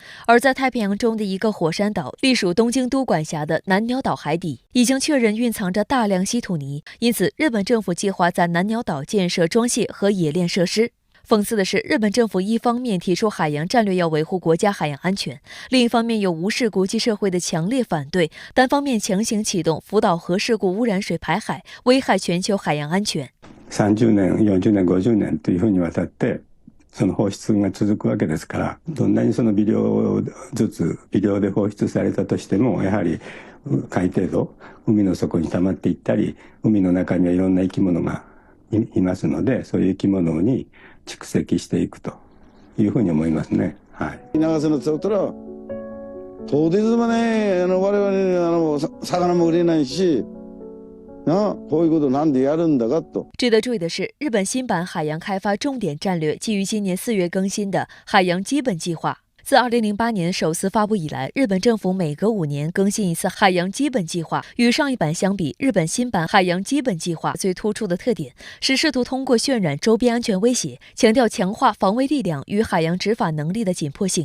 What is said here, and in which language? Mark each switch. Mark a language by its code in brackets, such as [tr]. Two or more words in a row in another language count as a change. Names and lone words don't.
[zh] 而在太平洋中的一个火山岛，隶属东京都管辖的南鸟岛海底，已经确认蕴藏着大量稀土泥，因此日本政府计划在南鸟岛建设装卸和冶炼设施。讽刺的是，日本政府一方面提出海洋战略要维护国家海洋安全，另一方面又無视国际社会的强烈反对，单方面強行啟動福島核事故污染水排海，危害全球海洋安全。 [ja] 30年、40年、50年というふうにわたってその放出が続くわけですから、どんなにその微量で放出されたとしても、やはり海底度、海の底に溜まっていったり、海の中にはいろんな生き物がいますので、そういう生き物に蓄積していくというふうに思いますね。はい。長瀬の使ったら、当日はね、我々魚も売れないし。 [zh] 值得注意的是，日本新版海洋开发重点战略基于今年4月更新的海洋基本计划。自2008年首次发布以来，日本政府每隔5年更新一次海洋基本计划。与上一版相比，日本新版海洋基本计划最突出的特点是试图通过渲染周边安全威胁，强调强化防卫力量与海洋执法能力的紧迫性。